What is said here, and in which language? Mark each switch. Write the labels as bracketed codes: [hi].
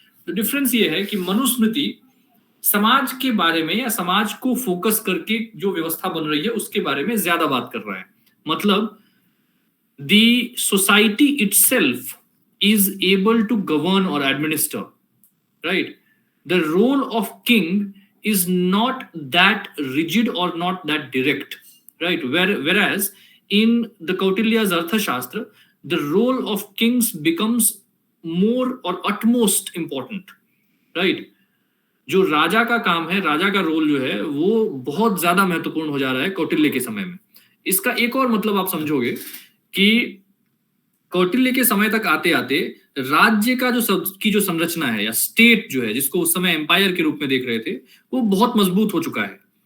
[hi] तो डिफरेंस ये है कि मनुस्मृति समाज के बारे में या समाज को फोकस करके जो व्यवस्था बन रही है उसके बारे में ज्यादा बात कर रहा है। [en] मतलब the society itself is able to govern और administer, right. The role of king is not that rigid or not that direct, right? Whereas in the Kautilya's Arthashastra, the role of kings becomes more or utmost important, right? [hi] जो राजा का काम है, राजा का role जो है वो बहुत ज्यादा महत्वपूर्ण हो जा रहा है कौटिल्य के समय में। इसका एक और मतलब आप समझोगे कि कौटिल्य के समय तक आते आते राज्य का जो संरचना है या स्टेट जो है, जिसको उस समय एम्पायर के रूप में देख रहे थे, वो बहुत मजबूत हो चुका है।